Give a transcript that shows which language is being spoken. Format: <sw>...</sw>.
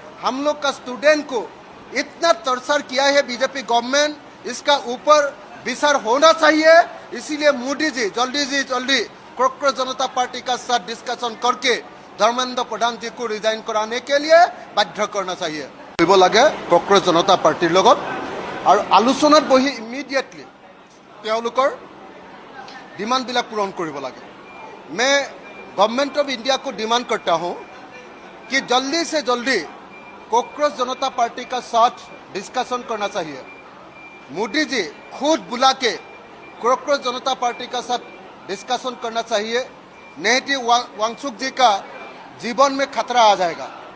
<hi>हम लोग का स्टूडेंट को इतना टॉर्चर किया है बीजेपी गवर्नमेंट, इसका ऊपर विचार होना चाहिए। इसीलिए मोदी जी जल्दी कॉकरोच जनता पार्टी का साथ डिस्कशन करके धर्मेंद्र प्रधान जी को रिजाइन कराने के लिए बाध्य करना चाहिए।</hi> <as>কৰিব লাগে কংগ্ৰেছ জনতা পাৰ্টিৰ লগত, আৰু আলোচনাত বহি ইমিডিয়েটলি তেওঁলোকৰ ডিমাণ্ডবিলাক পূৰণ কৰিব লাগে।</as> <hi>मैं गवर्नमेंट ऑफ इंडिया को डिमांड करता हूं कि जल्दी से जल्दी कॉकरोच जनता पार्टी का साथ डिस्कशन करना चाहिए। मोदी जी खुद बुला के कॉकरोच जनता पार्टी का साथ डिस्कशन करना चाहिए, नहीं तो वांगचुक जी का जीवन में खतरा आ जाएगा।</hi>